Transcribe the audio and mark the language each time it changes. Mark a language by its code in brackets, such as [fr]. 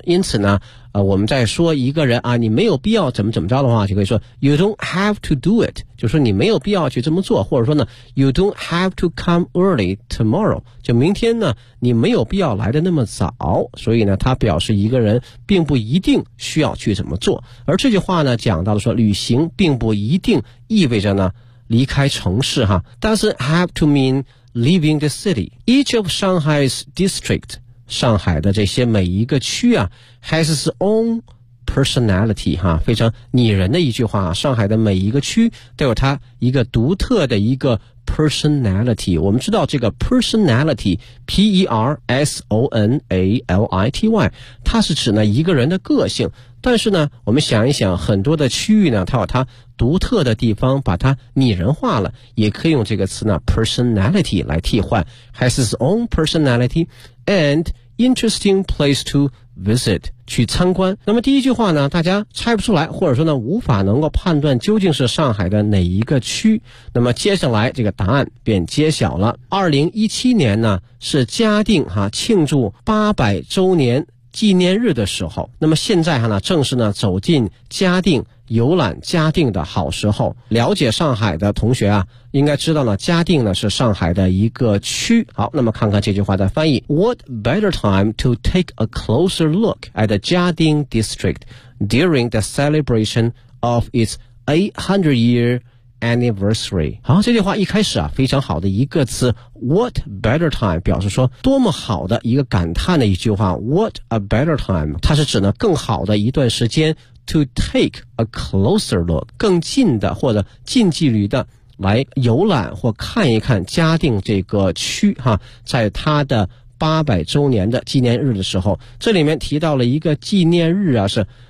[zh] 因此呢我们在说一个人啊你没有必要怎么怎么着的话，就可以说 [en] you don't have to do it， [zh] 就是你没有必要去这么做，或者说呢 [en] you don't have to come early tomorrow， [zh] 就明天呢你没有必要来的那么早。所以呢它表示一个人并不一定需要去怎么做。而这句话呢讲到了说旅行并不一定意味着呢离开城市哈 [en] doesn't have to mean leaving the city. Each of Shanghai's district, [zh] 上海的这些每一个区啊 [en] has its own personality, [zh] 哈，非常拟人的一句话，上海的每一个区都有它一个独特的一个personality, 我们知道这个 personality, P-E-R-S-O-N-A-L-I-T-Y, 它是指呢一个人的个性。但是呢我们想一想，很多的区域呢它有它独特的地方，把它拟人化了，也可以用这个词呢 personality 来替换。 [en] Has its own personality and interesting place to visit, [zh] 去参观。那么第一句话呢大家猜不出来，或者说呢无法能够判断究竟是上海的哪一个区，那么接下来这个答案便揭晓了。 2017年呢是嘉定哈庆祝800周年纪念日的时候，那么现在哈呢正是呢走进嘉定游览嘉定的好时候。了解上海的同学啊应该知道呢嘉定呢是上海的一个区。好，那么看看这句话的翻译。 [en] What better time to take a closer look at Jiading District during the celebration of its 800 year anniversary? [zh] 好，这句话一开始啊非常好的一个词。 [en] What better time [zh] 表示说多么好的一个感叹的一句话。 [en] What a better time, [zh] 它是指呢更好的一段时间。 [en] To take a closer look, [zh] 更近的或者近距离的来游览或看一看嘉定这个区哈，在它的800周年的纪念日的时候，这里面提到了一个纪念日啊，是